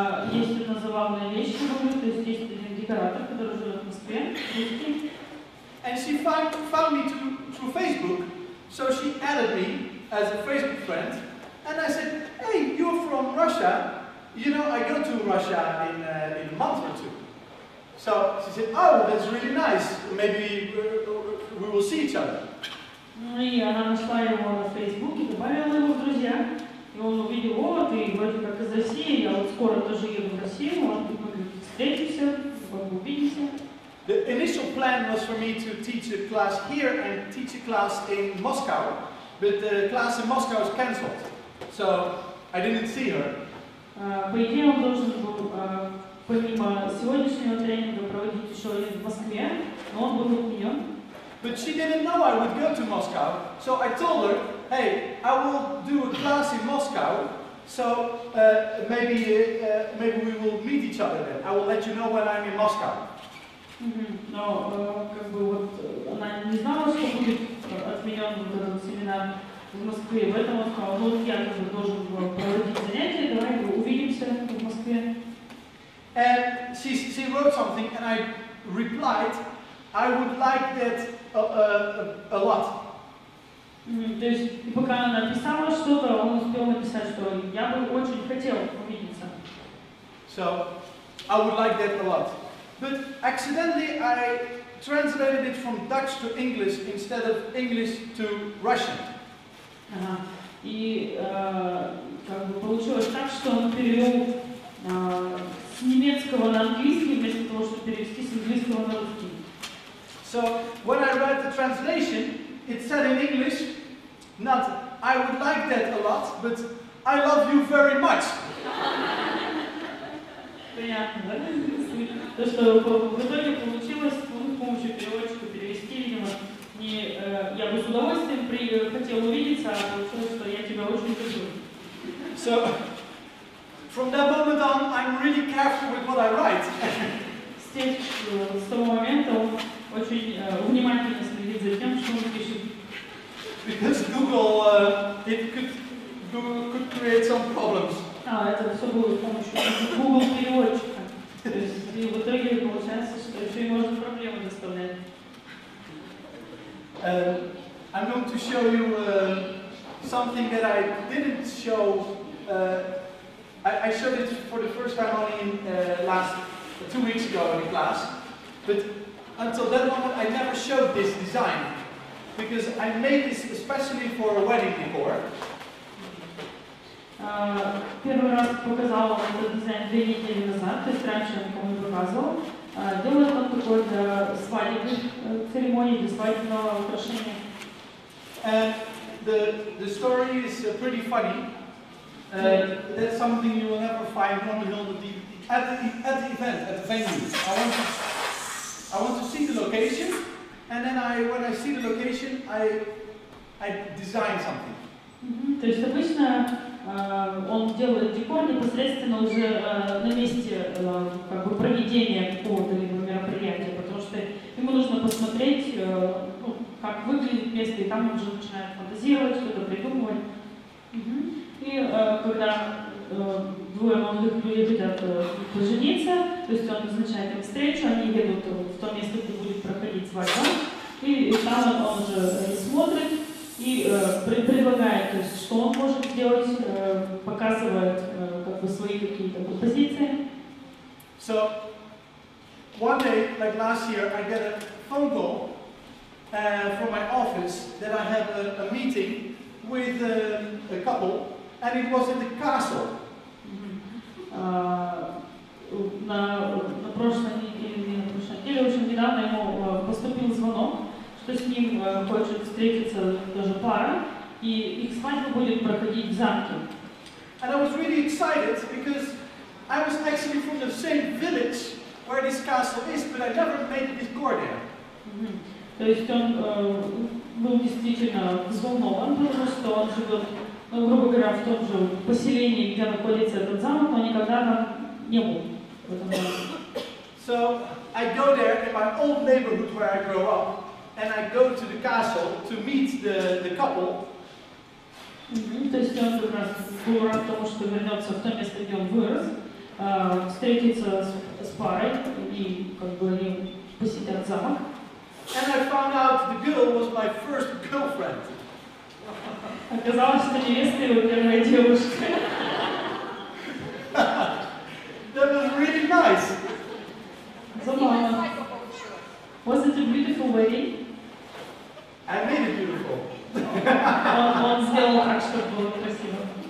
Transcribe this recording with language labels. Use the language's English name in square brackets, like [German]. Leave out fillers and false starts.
[Russian] Есть одна забавная вещь, то есть есть один декоратор, который живет в Москве, русский. [English] And she found me through Facebook, so she added me as a Facebook friend. And I said, hey, you're from Russia. You know, I go to Russia in a month or two. So she said, oh, that's really nice. Maybe we will see each other. [Russian] Ну и она нашла его на Фейсбуке, добавила его в друзья. И он увидел, о, ты вроде как из России, я вот скоро тоже еду в Россию, может быть, мы встретимся, увидимся. [English] The initial plan was for me to teach a class here and teach a class in Moscow, but the class in Moscow was cancelled, so I didn't see her. [Russian] По идее, он должен был, помимо сегодняшнего тренинга, проводить еще один в Москве, но он был отменен. [English] But she didn't know I would go to Moscow, so I told her, hey, I will do a class in Moscow, so maybe we will meet each other then. I will let you know when I'm in Moscow. [Russian] Но как бы вот она не знала, что будет отменен вот этот семинар в Москве. В этом он сказал, ну вот я как бы должен проводить занятия, давай увидимся в Москве. [English] And she wrote something, and I replied, I would like that a lot. [Russian] То есть, и пока она написала что-то, он успел написать, что я бы очень хотел увидеться. [English] So, I would like that a lot. But accidentally I translated it from Dutch to English instead of English to Russian. [Russian] И как бы получилось так, что он перевел с немецкого на английский, вместо того, чтобы перевести с английского на русский. [English] So, when I read the translation, it said in English, not, I would like that a lot, but I love you very much. [Russian] Понятно, да? То, что в итоге получилось с помощью переводчика перевести, видимо, не я бы с удовольствием хотел увидеться, а получилось, что я тебя очень люблю. [English] So, from that moment on, I'm really careful with what I write. [Russian] С того момента он очень внимательно следит за тем, что он пишет. [English] Because Google, it could create some problems. [Russian] Это все было с помощью Google переводчика. То есть и в итоге получается, что еще и можно проблемы доставлять. [English] I'm going to show you something that I didn't show. I showed it for the first time only last 2 weeks ago in class, but until that moment I never showed this design because I made this especially for a wedding decor. [Russian] Первый раз показала этот дизайн 2 недели назад, то есть раньше я никому не показывал. Делает он такой для свадебных церемоний. церемонии, для свадебного украшения. [English] And the story is pretty funny. That's something you will never find on the at the event, at the venue. I want to see the location, and then when I see the location, I design something. [Russian] То есть обычно он делает декор непосредственно уже на месте как бы проведения какого-то либо мероприятия, потому что ему нужно посмотреть, ну, как выглядит место, и там он уже начинает фантазировать, что-то придумывать. И когда двое молодых людей хотят пожениться, то есть он назначает им встречу, они едут в то место, где будет проходить свадьба, и там он уже смотрит и предлагает, то есть, что он может сделать, показывает как бы свои какие-то позиции. [English] So one day, like last year, I get a phone call from my office that I have a meeting with a couple, and it was in the castle. [Russian] На прошлой неделе, очень недавно ему поступил звонок, что с ним хочет встретиться даже пара, и их свадьба будет проходить в замке. [English] And I was really excited because I was actually from the same village where this castle is, but I never made this decor there. [Russian] То есть он был действительно взволнован, потому что он живет, ну, грубо говоря, в том же поселении, где находится этот замок, но никогда там не был в этом замке. [English] So I go there in my old neighborhood where I grew up. And I go to the castle to meet the couple. [Russian] То есть он как раз был рад тому, что вернется в то место, где он вырос, встретиться с парой и как бы они посетят замок. [English] And I found out the girl was my first girlfriend. [Russian] Оказалось, что невеста его первая девушка. [English] That was really nice. [Russian] Забавно. [English] Was it a beautiful wedding? I made it beautiful. [Russian] Он сделал так, чтобы было красиво.